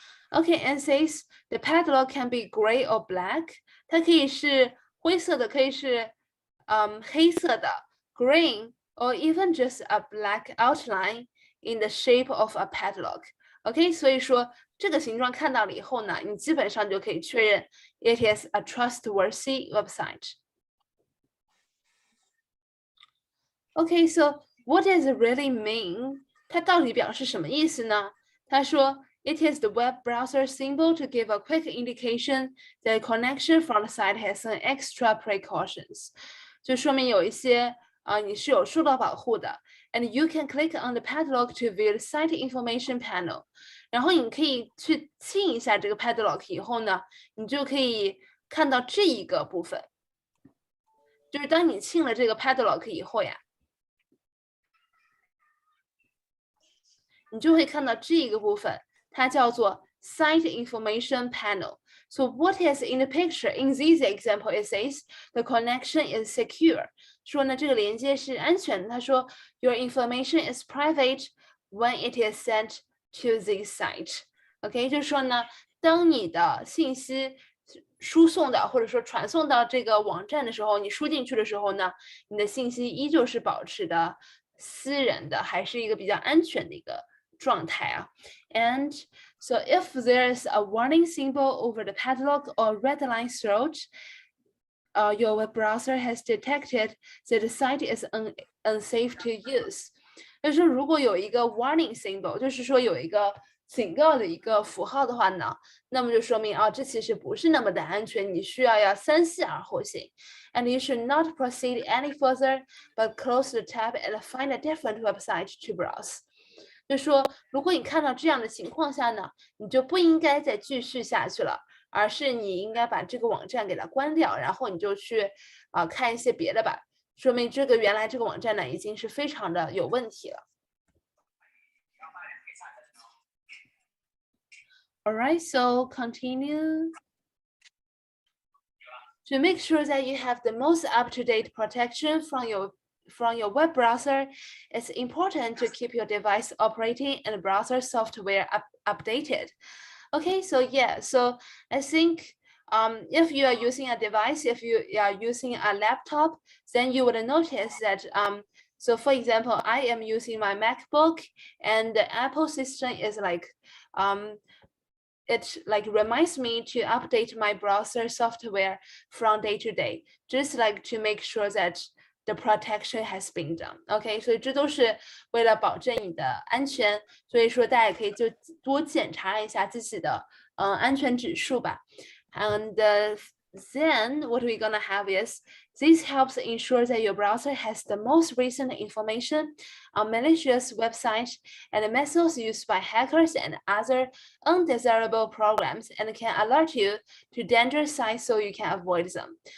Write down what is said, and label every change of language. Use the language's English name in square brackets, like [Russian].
[English] Okay, and says the padlock can be gray or black. [Chinese] 它可以是灰色的，可以是黑色的 [English] green, or even just a black outline in the shape of a padlock. [Chinese] Okay, 所以说这个形状看到了以后呢，你基本上就可以确认 [English] it is a trustworthy website. Okay, so what does it really mean? [Chinese] 它到底表示什么意思呢？他说 [English] it is the web browser symbol to give a quick indication that connection from the site has some extra precautions. [Chinese] 就说明有一些你是有受到保护的。 [English] And you can click on the padlock to view the site information panel. [Chinese] 然后你可以去清一下这个 padlock 以后呢，你就可以看到这一个部分。就是当你清了这个 padlock 以后呀，你就会看到这一个部分，它叫做 Site Information Panel. [English] So what is in the picture? In this example, it says the connection is secure. [Chinese] 说呢，这个连接是安全的。他说 [English] Your information is private when it is sent to this site. [Chinese] OK， 就是说呢，当你的信息输送到或者说传送到这个网站的时候，你输进去的时候呢，你的信息依旧是保持的私人的，还是一个比较安全的一个状态啊。 [English] And so if there is a warning symbol over the padlock or red line throughout, your web browser has detected that the site is unsafe to use. [Chinese] 就是如果有一个 [English] warning symbol， [Chinese] 就是说有一个警告的一个符号的话呢，那么就说明这其实不是那么的安全，你需要三思而后行。 [English] And you should not proceed any further, but close the tab and find a different website to browse. [Chinese] 就说如果你看到这样的情况下呢，你就不应该再继续下去了，而是你应该把这个网站给它关掉，然后你就去看一些别的吧，说明这个原来这个网站呢已经是非常的有问题了。 [English] Alright, so continue. To make sure that you have the most up-to-date protection from your web browser, it's important to keep your device operating and browser software updated. Okay, so yeah, so I think if you are using a device, if you are using a laptop, then you would notice that so for example, I am using my MacBook and the Apple system is like it like reminds me to update my browser software from day to day, just like to make sure that the protection has been done. [Chinese] OK， 所以这都是为了保证你的安全，所以说大家也可以就多检查一下自己的安全指数吧。 [English] And then what we're gonna have is this helps ensure that your browser has the most recent information on malicious websites and methods used by hackers and other undesirable programs and can alert you to dangerous sites so you can avoid them.